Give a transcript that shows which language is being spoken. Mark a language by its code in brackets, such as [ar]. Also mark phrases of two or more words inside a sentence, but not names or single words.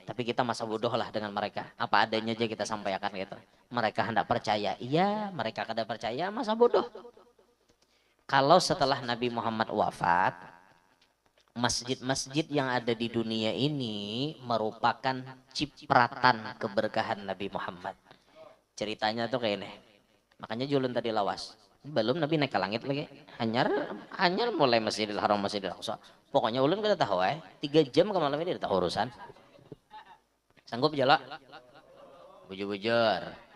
[id] Tapi kita masa bodoh lah dengan mereka. Apa adanya aja kita sampaikan gitu. Mereka hendak percaya. [bjn] Iya mereka kada percaya masa bodoh. Kalau setelah Nabi Muhammad wafat, masjid-masjid yang ada di dunia ini merupakan cipratan keberkahan Nabi Muhammad. Ceritanya tuh kayak ini. Makanya julun tadi lawas. Belum Nabi naik ke langit lagi. Hanyar mulai Masjidil Haram, Masjidil Aqsa. Pokoknya ulun kada tahu 3 jam ke malam ini udah tahu urusan. Sanggup jala? Bujur-bujur.